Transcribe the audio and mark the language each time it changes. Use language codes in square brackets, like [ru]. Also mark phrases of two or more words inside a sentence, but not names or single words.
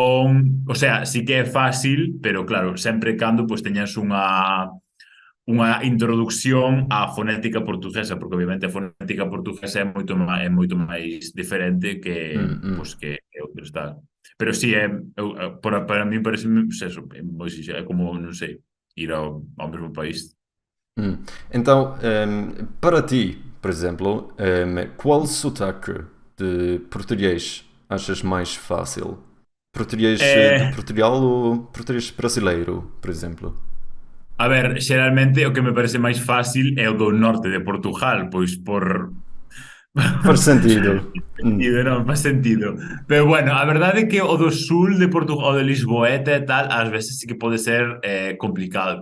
[gl] Entón, [es] o sea, [gl] sí que é fácil, pero claro, sempre e cando pois teñas unha introducción á fonética portuguesa, porque obviamente a fonética portuguesa é moito máis diferente Hum. pois, que outros tal. Pero sí, para mí parece, [es] pues eso, [gl] moi sinxelo, é como, non sei, ir ao mesmo país. [pt] Então, para ti, por exemplo, qual sotaque de português achas mais fácil? Português de Eh, Portugal ou português brasileiro, por exemplo? [gl] A ver, xeralmente o que me parece máis fácil é o do norte de Portugal, pois por... [pt] Faz sentido. [gl] sentido, non, [pt] faz sentido. [gl] Pero bueno, a verdade é que o do sul de Portugal, o de Lisboeta e tal, ás veces sí que pode ser complicado.